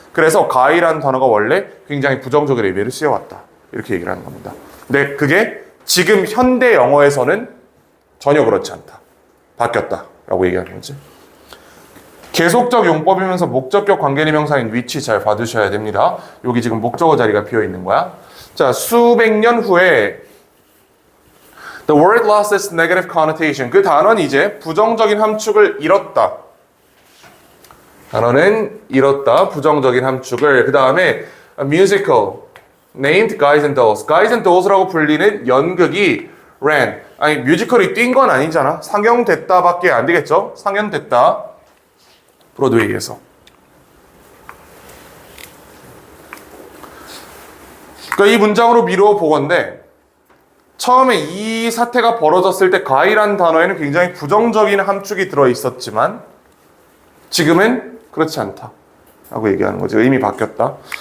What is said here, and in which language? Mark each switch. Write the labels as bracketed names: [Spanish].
[Korean] 그래서 가이라는 단어가 원래 굉장히 부정적인 의미를 쓰여왔다. 이렇게 얘기를 하는 겁니다. 근데 그게 지금 현대 영어에서는 전혀 그렇지 않다. 바뀌었다라고 얘기하는 거지. 계속적 용법이면서 목적격 관계대명사인 which 잘 받으셔야 됩니다. 여기 지금 목적어 자리가 비어 있는 거야. 자, 수백 년 후에 [English] The word lost its negative connotation. [Korean] 그 단어는 이제 부정적인 함축을 잃었다. 단어는 잃었다. 부정적인 함축을. 그 다음에 [English] musical named Guys and Dolls. [Korean] Guys and Dolls라고 불리는 연극이 ran. 아니 뮤지컬이 뛴 건 아니잖아. 상영됐다밖에 안 되겠죠. 상연됐다. 브로드웨이에서. 그러니까 이 문장으로 미루어 보건데 처음에 이 사태가 벌어졌을 때 가이란 단어에는 굉장히 부정적인 함축이 들어있었지만 지금은 그렇지 않다 라고 얘기하는 거지. 의미 바뀌었다.